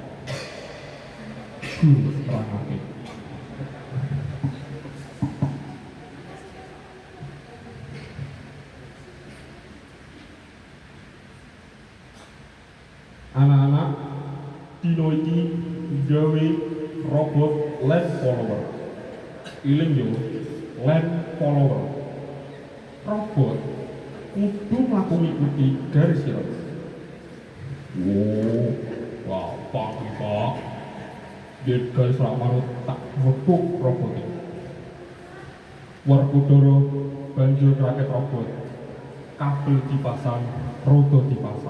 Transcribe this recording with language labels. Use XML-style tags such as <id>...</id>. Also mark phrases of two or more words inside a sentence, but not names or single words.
<jv>Guru nerangake, anak-anak dino iki gawe robot</jv> <en>land follower.</en> <jv>Iling yo,</jv> <en>land follower.</en> <jv>Robot kudu mlaku ngikuti garis sirah. Wah, Pak. Yen garis rak manut tak wekuk robot iki. Werkudara banjur rakit robot. Kabel dipasang, roda dipasang.</jv>